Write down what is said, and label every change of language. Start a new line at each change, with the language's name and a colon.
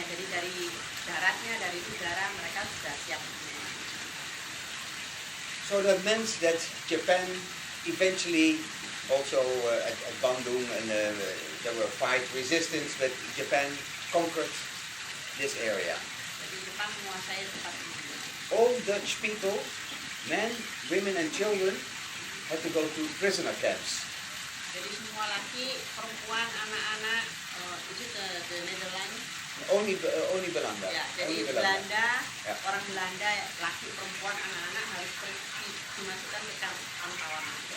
Indonesian: Jadi dari daratnya, dari udara mereka sudah siap.
English: So that meant that Japan eventually also at Bandung and there were fight resistance, but Japan conquered this area.
Indonesian: Jadi Jepang menguasai tempat ini.
English: All Dutch people, men, women and children had to go to prisoner camps.
Indonesian: Jadi semua laki, perempuan, anak-anak itu ke Netherlands.
English: Only Belanda.
Indonesian: Ya, jadi
English: Only
Indonesian: Belanda, Ya. orang Belanda, laki, perempuan, anak-anak harus dimasukkan ke kamp tawanan.